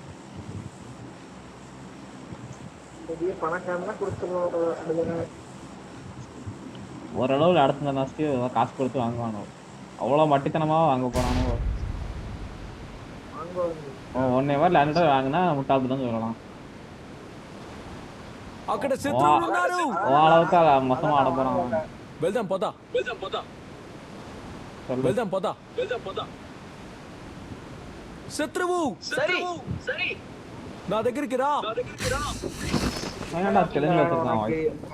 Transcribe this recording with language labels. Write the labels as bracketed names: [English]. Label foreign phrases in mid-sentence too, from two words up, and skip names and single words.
[Tamil] பெரிய பணக்காரனா கொடுத்துருவோம். ஓரளவு அடுத்த நாஸ்க்கு காசு கொடுத்து வாங்குவானோ. அவ்வளோ மட்டித்தனமா வாங்க போறானோ. ஒன்னே மாதிரி லேண்டர் வாங்கினா முட்டாள்தான் சொல்லலாம். [Telugu] అక్కడ శత్రువులు ఉన్నారు. [Tamil] அளவுக்கு மொத்தமா ஆட போறான். [Telugu] వెళ్దాం పద. శత్రువు సరి నా దగ్గరికి రా. [Tamil] என்னடா தெலுங்குல சொல்றான் வாய்.